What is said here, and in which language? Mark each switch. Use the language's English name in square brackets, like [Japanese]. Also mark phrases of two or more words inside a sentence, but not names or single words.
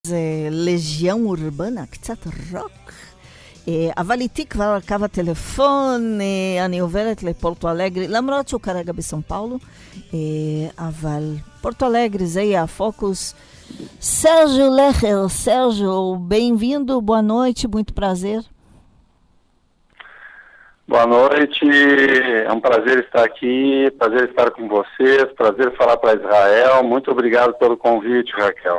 [Hebrew] זה לז'יון אורבנה, קצת רוק. אבל איתי כבר על קו הטלפון, אני עוברת לפורטו אלגרי, למרות שהוא כרגע בסאו פאולו, אבל פורטו אלגרי זה יהיה הפוקוס. [Portuguese] Sérgio Lecher, Sérgio, bem-vindo, boa noite, muito prazer. Boa noite, é um prazer estar aqui, prazer estar com vocês, prazer falar para Israel. Muito obrigado pelo convite, Raquel.